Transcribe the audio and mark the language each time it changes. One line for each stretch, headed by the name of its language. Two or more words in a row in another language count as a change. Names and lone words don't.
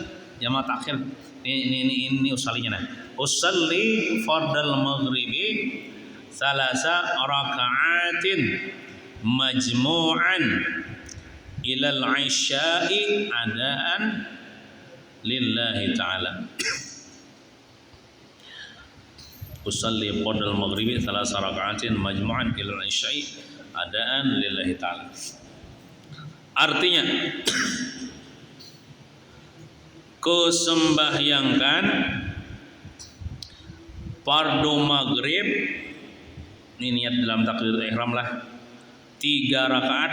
Indonesian: Jamak takhir. Ini usalinya nah.
Arabic: أصلي فرض المغرب ثلاث ركعات مجموعا إلى العشاء أداء لله تعالى. أصلي قضاء المغرب 3 ركعات مجموعا إلى العشاء أداء لله تعالى.
Indonesian: Artinya kesembahyangkan fardu maghrib, ini niat dalam
Arabic: تكبيرة الإحرام
Indonesian: lah, 3 rakaat.